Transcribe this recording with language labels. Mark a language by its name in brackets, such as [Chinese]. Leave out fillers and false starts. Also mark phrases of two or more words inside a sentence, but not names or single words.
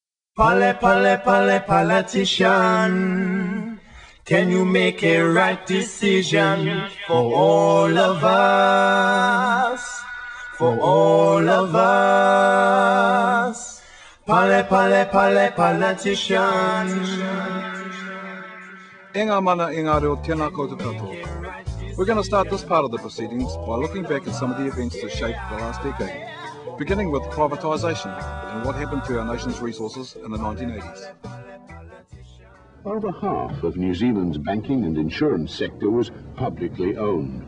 [English] Politician, can you make a right decision for all of us? For all of us. Politician. [Māori] Enga mana inga reo tēnā koutou katoa. [English] We're going to start this part of the proceedings by looking back at some of the events that shaped the last decade, beginning with privatisation and what happened to our nation's resources in the 1980s. Over half of New Zealand's banking and insurance sector was publicly owned.